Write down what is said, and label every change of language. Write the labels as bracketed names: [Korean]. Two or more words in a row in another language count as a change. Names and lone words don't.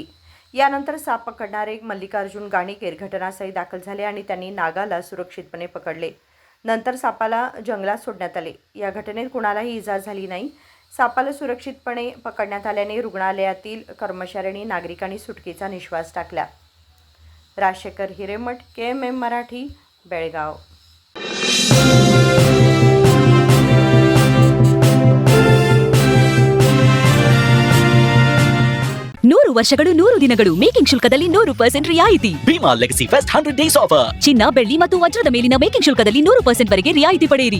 [Marathi] यानंतर साप पकडणारे मल्लिकार्जुन गाणेकर घटनास्थळी दाखल झाले आणि त्यांनी नागाला सुरक्षितपणे पकडले। नंतर सापाला जंगलात सोडण्यात आले। या घटनेत कुणालाही इजा झाली नाही। सापाला सुरक्षितपणे पकडण्यात आल्याने रुग्णालयातील कर्मचाऱ्यांनी, नागरिकांनी सुटकेचा निश्वास टाकला। राजशेखर हिरेमठ, KMM मराठी, बेळगाव। [Kannada] ನೂರು ವರ್ಷಗಳು 100 ದಿನಗಳು ಮೇಕಿಂಗ್ ಶುಲ್ಕದಲ್ಲಿ 100% ರಿಯಾಯಿತಿ. [English] Bhima Legacy Fest 100 days offer. [Kannada] ಚಿನ್ನ, ಬೆಳ್ಳಿ ಮತ್ತು ವಜ್ರದ ಮೇಲಿನ ಮೇಕಿಂಗ್ ಶುಲ್ಕದಲ್ಲಿ 100% ವರೆಗೆ ರಿಯಾಯಿತಿ ಪಡೆಯಿರಿ.